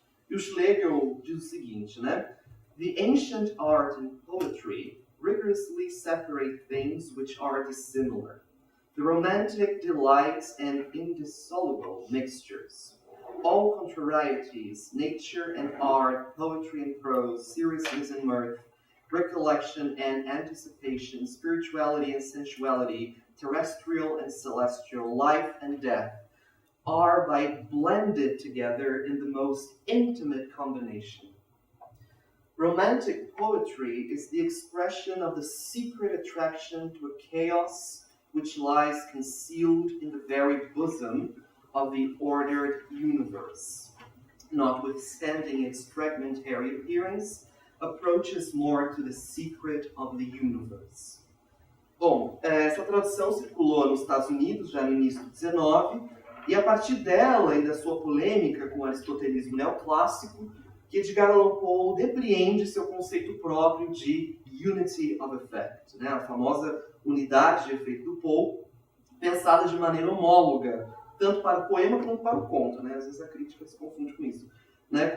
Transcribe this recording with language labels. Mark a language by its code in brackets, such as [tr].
[pt] E o Schlegel diz o seguinte, né? [en] The ancient art and poetry rigorously separate things which are dissimilar. The romantic delights and indissoluble mixtures. All contrarieties, nature and art, poetry and prose, seriousness and mirth, recollection and anticipation, spirituality and sensuality, terrestrial and celestial, life and death, are blended together in the most intimate combination. Romantic poetry is the expression of the secret attraction to a chaos which lies concealed in the very bosom of the ordered universe. Notwithstanding its fragmentary appearance, approaches more to the secret of the universe. [pt] Bom, essa tradução circulou nos Estados Unidos já no início do XIX, e a partir dela e da sua polêmica com o aristotelismo neoclássico, que Edgar Allan Poe depreende seu conceito próprio de unity of effect, né? A famosa unidade de efeito do Poe, pensada de maneira homóloga, tanto para o poema quanto para o conto, né? Às vezes a crítica se confunde com isso, né?